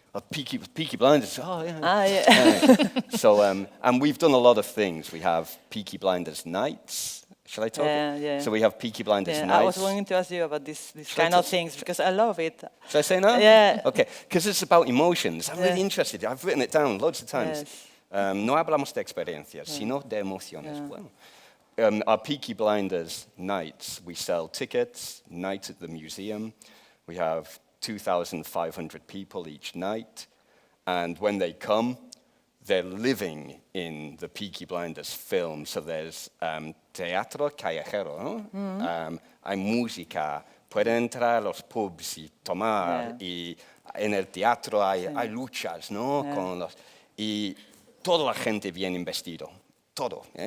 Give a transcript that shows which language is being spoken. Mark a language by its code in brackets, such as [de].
[en] Peaky Blinders, So, and we've done a lot of things. We have Peaky Blinders nights. Shall I talk? Yeah. So we have Peaky Blinders nights. I was going to ask you about this kind of things, because I love it. Should I say now? Yeah. Okay, because it's about emotions. I'm really interested. I've written it down loads of times. [es] No hablamos de experiencias, sino de emociones. [en] Well, our Peaky Blinders nights, we sell tickets, night at the museum. We have 2,500 people each night. And when they come, they're living in the Peaky Blinders film. So there's [es] teatro callejero, hay música, pueden entrar a los pubs y tomar, y en el teatro hay luchas, ¿no? Con los, y toda la gente bien vestido, todo.